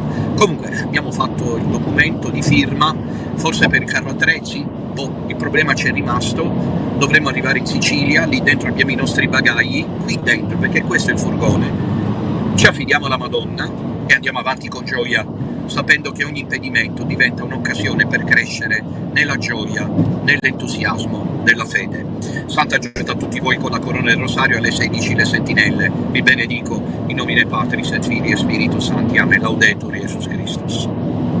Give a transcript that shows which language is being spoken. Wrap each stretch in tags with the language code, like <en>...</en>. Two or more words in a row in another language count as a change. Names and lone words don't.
<it>Comunque abbiamo fatto il documento di firma, forse per il carro attrezzi, il problema c'è rimasto, dovremmo arrivare in Sicilia, lì dentro abbiamo i nostri bagagli, qui dentro, perché questo è il furgone. Ci affidiamo alla Madonna e andiamo avanti con gioia, sapendo che ogni impedimento diventa un'occasione per crescere nella gioia, nell'entusiasmo della fede. Santa Giornata a tutti voi con la corona del rosario alle 16 le sentinelle. Vi benedico</it> <la>in nomine Patris et Filii e Spiritus Sancti. Amen. Laudetur Jesus Christus.</la>